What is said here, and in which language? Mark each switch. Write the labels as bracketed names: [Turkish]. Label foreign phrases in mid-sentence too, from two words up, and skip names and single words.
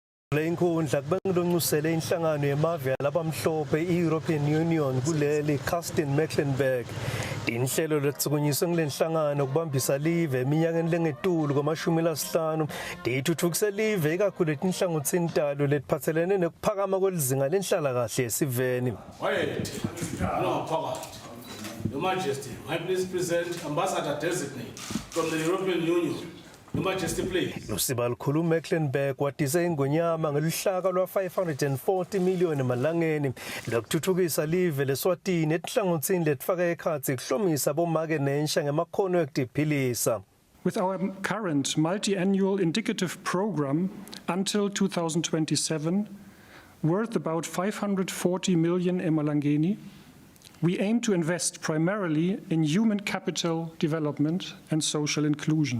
[Swati] Le inkundla kubengilonxusele inhlangano yemave labamhlophe i-European Union kuleli Kirsten Mecklenburg. Inhlelo letsukunyiswe ngilenhlangano kubambisa live eminyakeni lengetulu kwama-50 dithuthukise live ikakhulu letinhlangothini talo letiphathelene nekuphakama kwelizinga lenhlalakahle esiveni. [English] Your Majesty, I please present Ambassador Designate from the European Union. Your Majesty, please. [Swati] Lusiba lukhulu Mecklenburg watise ingonyama ngeluhlaka lwa-540 million emalangeni lokuthuthukisa live leSwatini etinhlangothini letifaka ekhatsi kuhlomisa bomake nensha ngemakhono ekuziphilisa. [English] With our current multi-annual indicative program until 2027, worth about 540 million emalangeni, we aim to invest primarily in human capital development and social inclusion.